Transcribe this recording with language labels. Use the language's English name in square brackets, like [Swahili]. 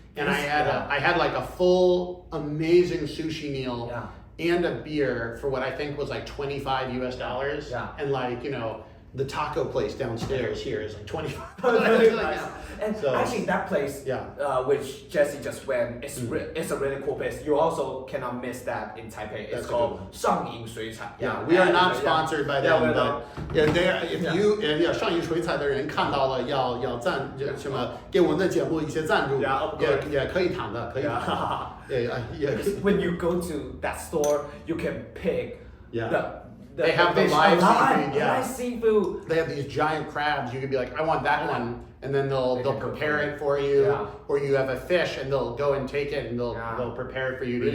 [English] And I had like a full amazing sushi meal and a beer for what I think was like $25 US. And like the taco place downstairs here is like $25. And So, actually, that place, which Jesse just went, it's a really cool place. You also cannot miss that in Taipei. It's called 上影水彩. Yeah, we are not sponsored by them, we're but not. if you [Chinese] 上影水彩的人看到了要赞什么给我们的节目一些赞助，也可以谈的，可以谈的。 [English] When you go to that store, you can pick they have the live seafood. Live seafood. They have these giant crabs. You could be like, I want that one, and then they'll prepare it for you. Or you have a fish, and they'll go and take it, and they'll prepare it for you to eat.